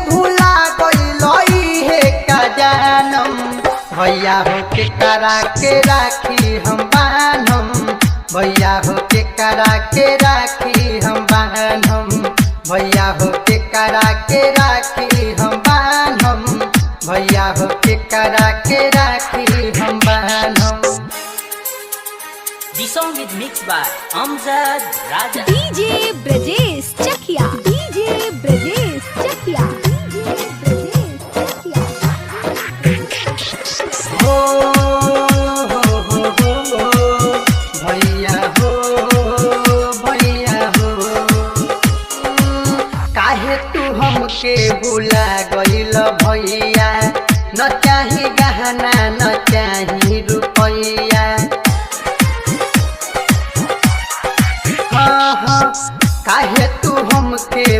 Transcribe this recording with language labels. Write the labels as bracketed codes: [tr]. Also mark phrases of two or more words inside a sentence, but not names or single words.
[bho] भूला गइल हे का जानम, भैया हो के करा के राखी हम बान्हम, भैया हो के करा के राखी हम बान्हम, भैया हो के करा के राखी हम बान्हम, भैया हो के करा के राखी हम बान्हम। [en] The song is mixed by Amjad Raja. [bho] DJ ब्रजेश चकिया, DJ ब्रजेश चकिया, DJ ब्रजेश चकिया। हो भैया हो भैया हो, काहे तू हमके भुला गइल भैया, न चाही गहना न चाही रुपैया, काहे तू हमके